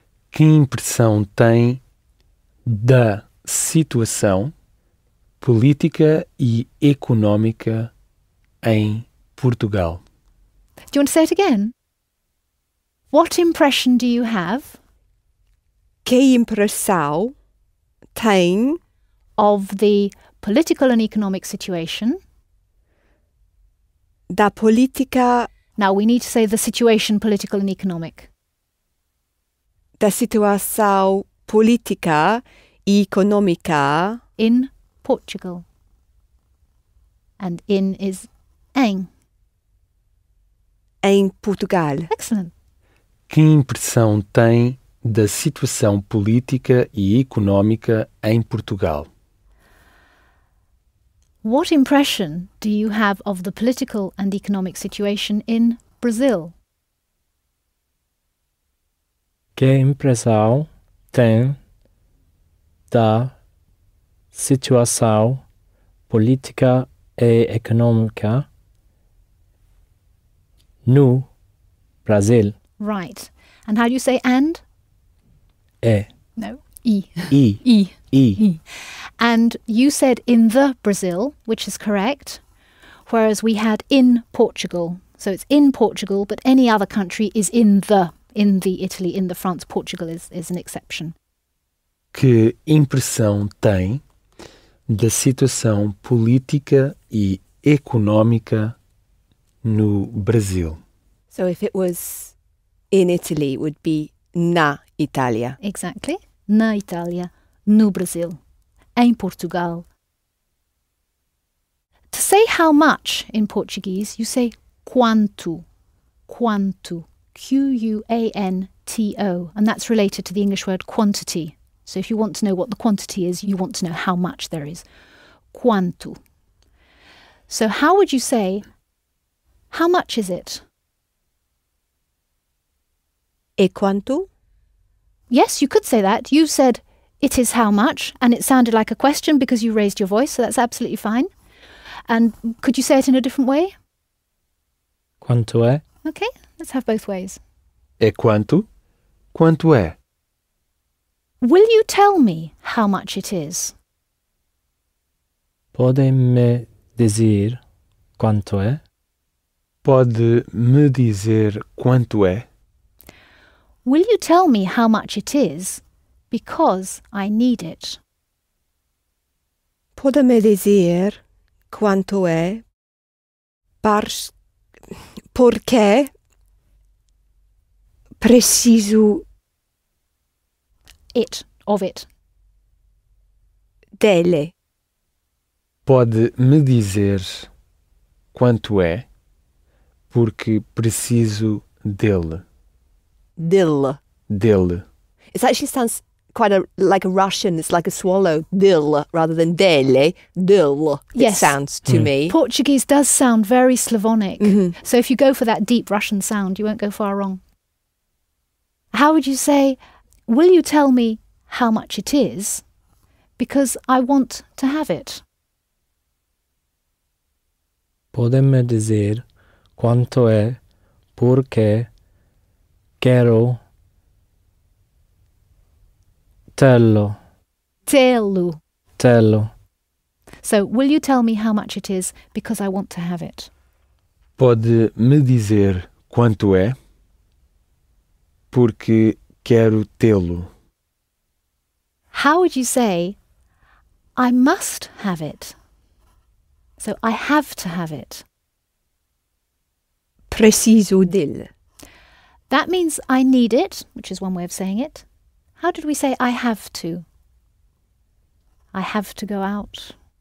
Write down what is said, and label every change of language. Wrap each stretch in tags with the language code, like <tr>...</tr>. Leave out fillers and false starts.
<pt>Que impressão tem da situação política e económica em Portugal?</pt> <en>Do you want to say it again? What impression do you have</en> <pt>Que impressão tem</pt> <en>of the political and economic situation?</en> <pt>da política,</pt> <en>Now we need to say the situation, political and economic.</en> <pt>da situação política e econômica</pt> <en>In Portugal. And in is em.</en> <pt>em Portugal.</pt> <en>Excellent.</en> <pt>Que impressão tem da situação política e económica em Portugal?</pt> <en>What impression do you have of the political and economic situation in Brazil?</en> <pt>Que impressão tem da situação política e econômica no Brasil.</pt> <en>Right. And how do you say and?</en> <pt>É.</pt> <en>No. E.</en> <pt>I. E. I.</pt> <en>And you said in the Brazil, which is correct, whereas we had in Portugal. So it's in Portugal, but any other country is in the Italy, in the France. Portugal is an exception.</en> <pt>Que impressão tem da situação política e económica no Brasil?</pt> <en>So if it was in Italy, it would be na Italia. Exactly.</en> <pt>Na Itália, no Brasil, em Portugal.</pt> <en>To say how much in Portuguese, you say quanto. Quanto. Quanto. And that's related to the English word quantity. So if you want to know what the quantity is, you want to know how much there is. Quanto. So how would you say, how much is it?</en> <pt>E quanto?</pt> <en>Yes, you could say that. You said, it is how much, and it sounded like a question because you raised your voice, so that's absolutely fine. And could you say it in a different way?</en> <pt>Quanto é?</pt> <en>Okay, let's have both ways.</en> <pt>É quanto? Quanto é?</pt> <en>Will you tell me how much it is?</en> <pt>Pode me dizer quanto é? Pode me dizer quanto é?</pt> <en>Will you tell me how much it is because I need it?</en> <pt>Pode me dizer quanto é porque preciso</pt> <en>Of it.</en> <pt>dele. Pode me dizer quanto é porque preciso dele. Dil. Dele.</pt> <en>It actually sounds quite like a Russian. It's like a swallow. Dil rather than dele. Dil. Yes. It sounds to me. Portuguese does sound very Slavonic. Mhm. So if you go for that deep Russian sound, you won't go far wrong. How would you say, will you tell me how much it is? Because I want to have it.</en> <pt>Pode me dizer quanto é porque quero tê-lo. Telu. Tê-lo.</pt> <en>So will you tell me how much it is because I want to have it?</en> <pt>Pode me dizer quanto é porque quero tê-lo.</pt> <en>How would you say, I must have it? So I have to have it.</en> <pt>Preciso dele.</pt> <en>That means I need it, which is one way of saying it. How did we say I have to? I have to go out.</en>